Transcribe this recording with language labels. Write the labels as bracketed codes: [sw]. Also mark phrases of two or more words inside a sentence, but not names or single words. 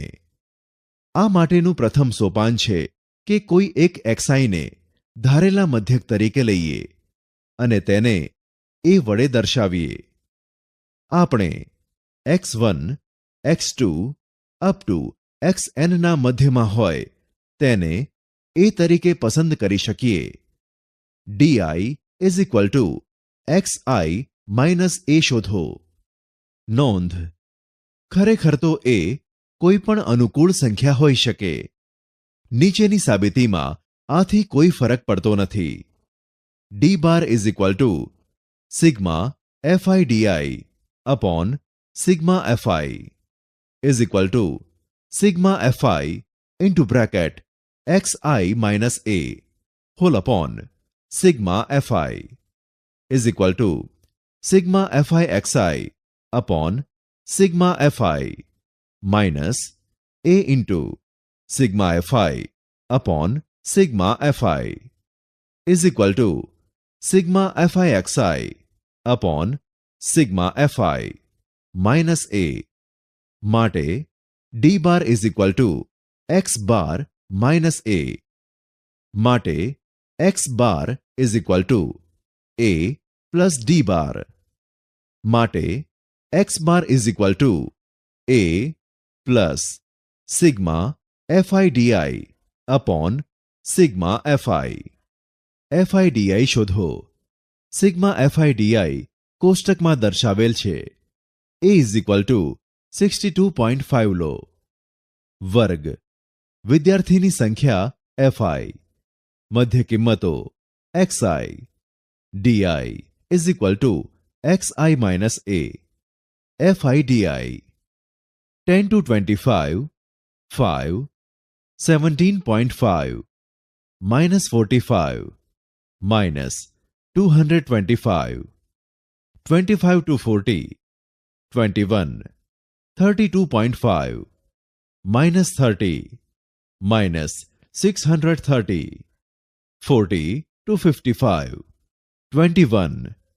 [gu] આ માટેનું પ્રથમ સોપાન છે કે કોઈ એક xiને ધારેલા મધ્યક તરીકે લઈએ અને તેને a વડે દર્શાવીએ. આપણે x1, x2 [en] up to [gu] xn ના મધ્યમાં હોય તેને a તરીકે પસંદ કરી શકીએ. di xi - a શોધો. નોંધ: ખરેખર તો a કોઈ પણ અનુકૂળ સંખ્યા હોઈ શકે. નીચેની સાબિતીમાં આથી કોઈ ફરક પડતો નથી. [en] d bar sigma fidi upon sigma fi sigma fi into bracket xi minus a whole upon sigma fi sigma fi xi upon sigma fi minus a into sigma fi upon sigma fi sigma fi xi upon sigma fi minus a. માટે d bar x bar minus a. માટે x bar a plus d bar. માટે x bar a plus sigma fidi upon sigma fi. [gu] fidi શોધો. સિગ્મા fidi કોષ્ટકમાં દર્શાવેલ છે. a 62.5 લો. વર્ગ વિદ્યાર્થીની સંખ્યા fi, મધ્ય કિંમતો xi, di [en] xi minus a, fidi 10 to 25, 5, 17.5, minus 45, minus 225, 25 to 40, 21, 32.5, minus 30, minus 630, 40 to 55, 21,